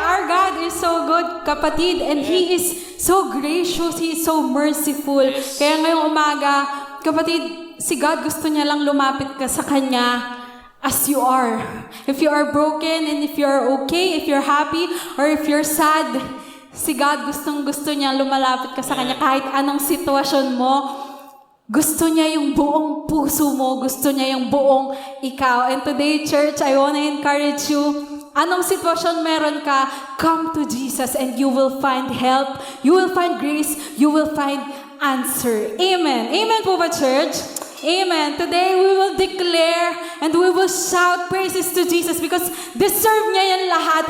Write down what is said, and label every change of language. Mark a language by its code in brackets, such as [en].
[en] Our God is so good, kapatid, and He is so gracious, He is so merciful. [tl] Kaya ngayong umaga, kapatid, si God gusto niya lang lumapit ka sa Kanya [en] as you are. If you are broken, and if you are okay, if you're happy, or if you're sad, [tl] si God gusto niya lumalapit ka sa Kanya kahit anong sitwasyon mo. Gusto niya yung buong puso mo. Gusto niya yung buong ikaw. [en] And today, church, I want to encourage you. [tl] Anong sitwasyon meron ka, [en] come to Jesus and you will find help. You will find grace. You will find answer. Amen. Amen po ba, church? Amen. Today, we will declare and we will shout praises to Jesus because deserve [tl] niya yan lahat.